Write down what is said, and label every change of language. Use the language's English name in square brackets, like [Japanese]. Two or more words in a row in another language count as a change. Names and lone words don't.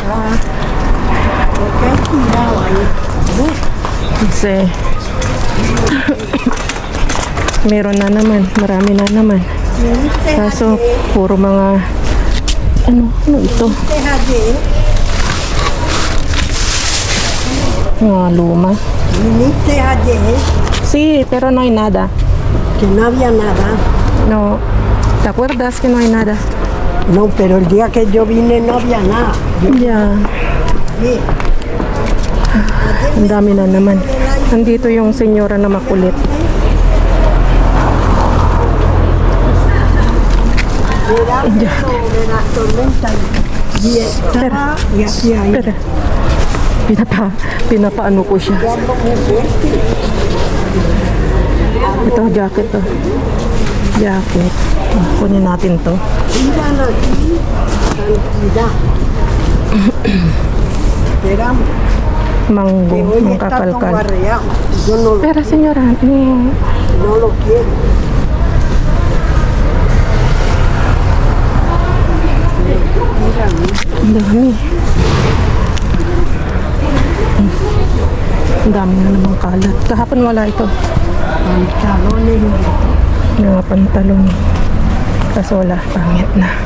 [Filipino] Kasi meron na naman, marami na naman. Kaso puro mga ano ito? Mga luma. [Spanish] Sí, pero no hay nada. Que no había nada. No. ¿Te acuerdas que no hay nada? No, pero el día que yo vine no había nada. Yeah. Sí. [Filipino] Ang dami na naman. Nandito yung senyora na makulit. [Spanish] Era de las tormentas. Y estaba, y aquí hay. Pero, [Filipino] pinapaano ko siya. Ito, jacket to. Jacket. Kunin natin to. [Spanish] Iban aquí, cantidad. Era Mango, que hoy está todo [Filipino] mangkakalkal. [Spanish] barreado. Yo no, Pero senyora, no lo quiero. [Filipino] ang dami. Ang dami na namang kalat. Kahapon wala ito. Pantalones. Mga pantalon. Kaso wala, pangit na.